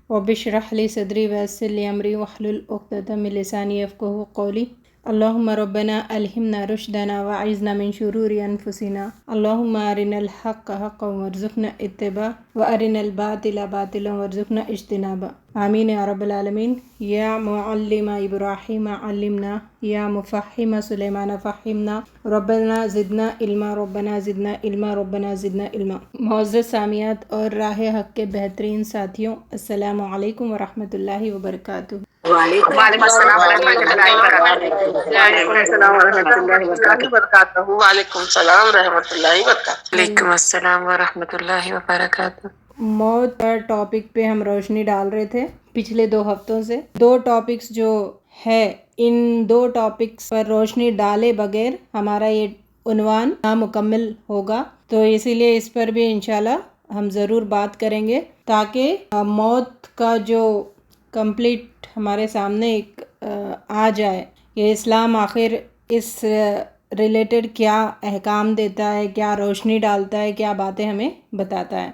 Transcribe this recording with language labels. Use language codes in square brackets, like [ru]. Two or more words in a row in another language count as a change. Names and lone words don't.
[ar] رب اشرح لي صدري ويسر لي أمري واحلل عقدة من لساني يفقهوا قولي. اللهم ربنا ألهمنا رشدنا وأعذنا من شرور أنفسنا. اللهم أرنا الحق حقا وارزقنا اتباعه وأرنا الباطل باطلا وارزقنا اجتنابه. آمين يا رب العالمين. يا معلم إبراهيم علمنا، يا مفهم سليمان فهمنا, ربنا زدنا علما، ربنا زدنا علما، ربنا زدنا علما. [ur] معزز سامعات اور راہ حق کے بہترین ساتھیوں, [ar] السلام عليكم ورحمة الله وبركاته. وعليكم السلام رحمة الله وبركاته. وعليكم سلام رحمة الله وبركاته. وعليكم السلام ورحمة الله وبركاته. [ur] موت پر ٹاپک پے ہم روشنی ڈال رہے تھے پچھلے 2 ہفتوں سے. 2 ٹاپکس جو ہے، ان 2 ٹاپکس پر روشنی ڈالے بغیر ہمارا یہ عنوان نامکمل ہوگا، تو اسی لیے اس پر بھی ان شاء اللہ ہم ضرور بات کریں گے تاکہ موت کا جو کمپلیٹ ہمارے سامنے ایک آ جائے کہ اسلام آخر اس ریلیٹڈ کیا احکام دیتا ہے، کیا روشنی ڈالتا ہے، کیا باتیں ہمیں بتاتا ہے.